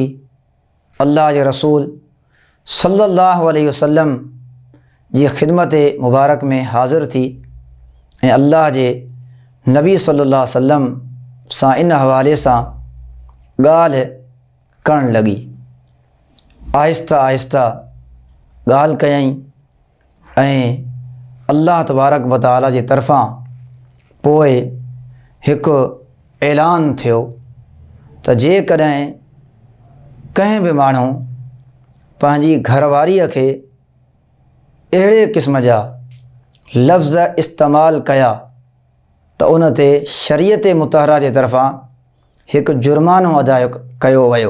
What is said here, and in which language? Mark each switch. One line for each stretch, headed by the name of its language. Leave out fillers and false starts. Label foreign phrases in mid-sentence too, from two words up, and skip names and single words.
Sindhi: अल्लाह जे रसूल
Arabic: صلى الله عليه وسلم
Sindhi: जी ख़िदमत मुबारक में हाज़िर थी ऐं अल्लाह जे नबी
Arabic: صلى الله عليه وسلم
Sindhi: सां इन हवाले सां ॻाल्हि करण लगी। आहिस्ता आहिस्ता ॻाल्हि कयईं ऐं अल्लाह
Arabic: تبارك وتعالى
Sindhi: जे तरफ़ां पोइ हिकु ऐलान थियो त जेकॾहिं कंहिं भी माण्हू पंहिंजी घरवारीअ खे अहिड़े क़िस्म जा लफ्ज़ इस्तेमालु कया त उन ते शरीयत मुतहरा जे तरफ़ां हिकु जुर्मानो अदा कयो वियो।